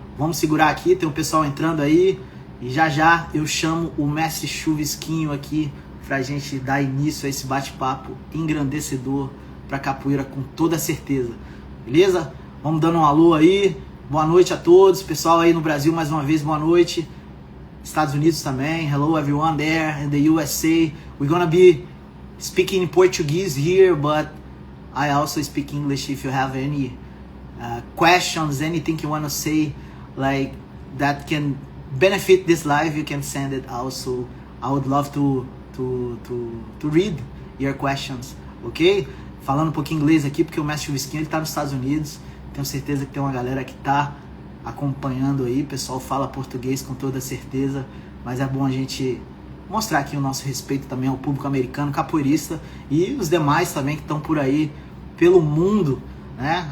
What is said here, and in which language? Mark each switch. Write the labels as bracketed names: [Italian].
[Portuguese] Vamos segurar aqui, tem um pessoal entrando aí e já já eu chamo o mestre Chuvisquinho aqui pra gente dar início a esse bate-papo engrandecedor pra capoeira com toda certeza, beleza? Vamos dando um alô aí, boa noite a todos, pessoal aí no Brasil mais uma vez, boa noite. Estados Unidos também, [English] hello everyone there in the USA. We're gonna be speaking in Portuguese here, but I also speak English. If you have any questions, anything you want to say, like that can benefit this live, you can send it also. I would love to read your questions, ok? [Portuguese] Falando um pouquinho inglês aqui, porque o mestre Chuvisquinho ele tá nos Estados Unidos. Tenho certeza que tem uma galera que tá acompanhando aí. O pessoal fala português com toda certeza, mas é bom a gente mostrar aqui o nosso respeito também ao público americano, capoeirista e os demais também que estão por aí pelo mundo, né?